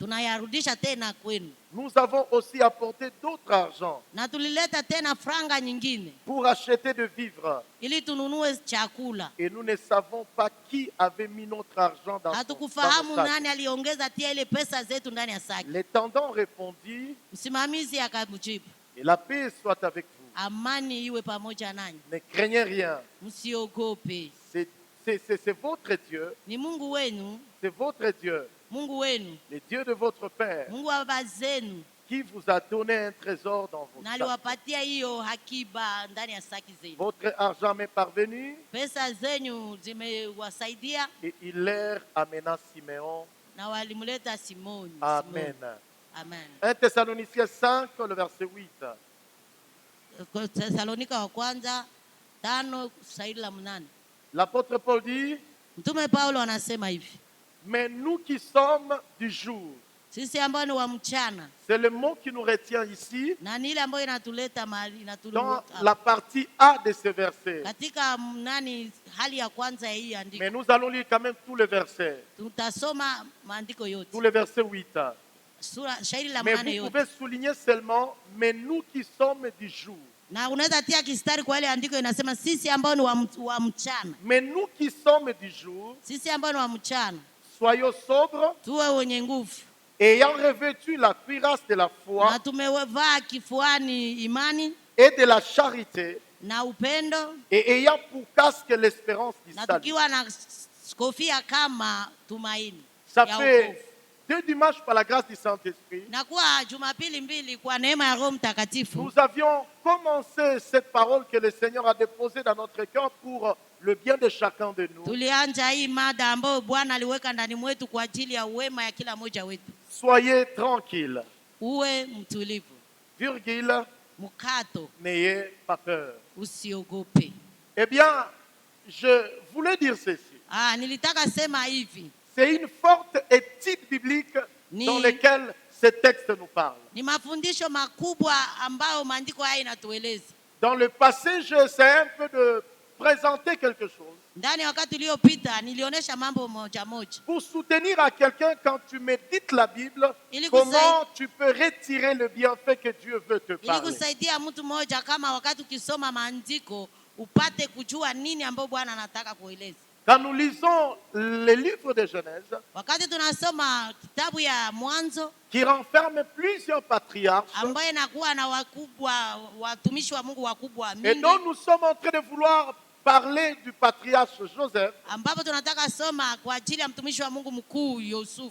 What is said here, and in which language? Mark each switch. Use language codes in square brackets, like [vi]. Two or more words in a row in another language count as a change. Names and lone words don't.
[fr] Nous avons aussi apporté d'autres argent pour acheter de vivres. Et nous ne savons pas qui avait mis notre argent dans son sac. L'intendant répondit, et la paix soit avec vous. [sw] amani iwe pamoja nanyi. [fr] Ne craignez rien. [sw] Msiogope. [fr] C'est votre Dieu. [sw] Ni Mungu wenu. [fr] C'est votre Dieu. [sw] Mungu wenu. [fr] Le Dieu de votre père. [sw] Mungu wa baba zenu. [fr] Qui vous a donné un trésor dans vos sacs. [sw] Naliwapatia hiyo hakiba ndani ya saki zenu. [fr] Votre argent m'est parvenu. [sw] Pesa zenyu zimewasaidia. [fr] Et il leur amena Siméon. [sw] Na walimleta Simoni. [fr] Amen. [sw] Amen. [fr] 1 Thessaloniciens 5, le verset 8. [sw] Thessalonika wa kwanza 5:8. [fr] L'apôtre Paul dit, [sw] Mtume Paulo anasema hivi. [fr] mais nous qui sommes du jour. [sw] Sisi ambao ni wa mchana. [fr] C'est le mot qui nous retient ici. [sw] Na ni ile ambayo inatuleta mahali [fr] Dans la partie A de ce verset. [sw] Katika hali ya kwanza ya hii andiko. [fr] Mais nous allons lire quand même tous les versets. [sw] Tutasoma maandiko yote. [fr] Tous les versets 8. [sw] Shairi la [fr] Mais [sw] mnane [fr] vous [sw] yote. [fr] pouvez souligner seulement, mais nous qui sommes du jour. [sw] Na unaweza tia kistari kwa ile andiko inasema sisi ambao ni wa mchana. [fr] Mais nous qui sommes du jour. [sw] Sisi ambao ni wa mchana. [fr] Soyons sobres. [sw] Tuwe wenye nguvu. [fr] Ayant revêtu la cuirasse de la foi. [sw] Na tumevaa kifuani imani. [fr] Et de la charité. [sw] Na upendo. [fr] Et ayant pour casque l'espérance du salut. [sw] Na tukiwa na kofia kama tumaini. [fr] Ça fait 2 dimanches par la grâce du Saint-Esprit. [sw] Na kwa Jumapili mbili kwa neema ya Roho Mtakatifu. [fr] Nous avions commencé cette parole que le Seigneur a déposée dans notre cœur pour le bien de chacun de nous. [sw] Tulianza hii mada ambayo Bwana aliweka ndani mwetu kwa ajili ya wema ya kila mmoja wetu. [fr] Soyez tranquilles. [sw] Uwe mtulivu. [fr] Virgule. [sw] Mukato. [fr] N'ayez pas peur. [sw] Usiogope. [fr] Eh bien, je voulais dire ceci. [sw] Nilitaka sema hivi. [fr] C'est une forte étude biblique dans laquelle ce texte nous parle. [sw] Ni mafundisho makubwa ambayo maandiko haya inatueleza. [fr] Dans le passé, j'essaie un peu de présenter quelque chose. [sw] Ndani wakati uliopita nilionyesha mambo moja moja. [fr] Pour soutenir à quelqu'un quand tu médites la Bible, comment tu peux retirer le bienfait que Dieu veut te parler. [sw] Ili kusaidia mtu mmoja kama wakati ukisoma maandiko upate kujua nini ambayo Bwana anataka kueleza. [fr] Quand nous lisons les livres de Genèse, [sw] wakati tunasoma kitabu ya Mwanzo, [fr] qui renferme plusieurs patriarches, [sw] ambaye inakuwa na wakubwa watumishi wa Mungu wakubwa mingi, [fr] et dont nous sommes en train de vouloir parler du patriarche Joseph, [sw] ambapo tunataka soma kwa ajili ya mtumishi wa Mungu mkuu Yusufu,